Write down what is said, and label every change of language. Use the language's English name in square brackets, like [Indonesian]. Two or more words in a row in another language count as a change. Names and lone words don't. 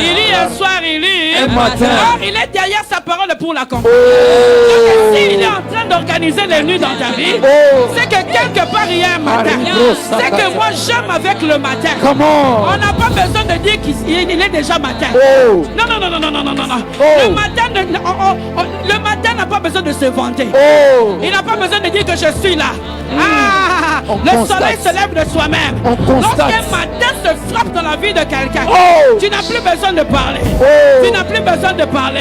[French] Il lit un soir, il lit. Un matin. Or, il est derrière sa parole pour l'accomplir. Oh. Donc, s'il est en train d'organiser les nuits dans ta vie, Oh. c'est que quelque part il y a un matin. Arrivo, C'est que moi j'aime avec le matin. [English] Come [French] On [English] on. [French] n'a pas besoin de dire qu'il est déjà matin. Oh. Non, non, non, non, non, non, non, non, non. Oh. Le matin, le matin n'a pas besoin de se vanter. Oh. Il n'a pas besoin de dire que je suis là. Ah, On le constate. soleil se lève de soi-même. On constate. Lorsqu'un matin se frappe dans la vie de quelqu'un, Oh. tu n'as plus besoin de parler. Oh. Tu n'as plus besoin de parler.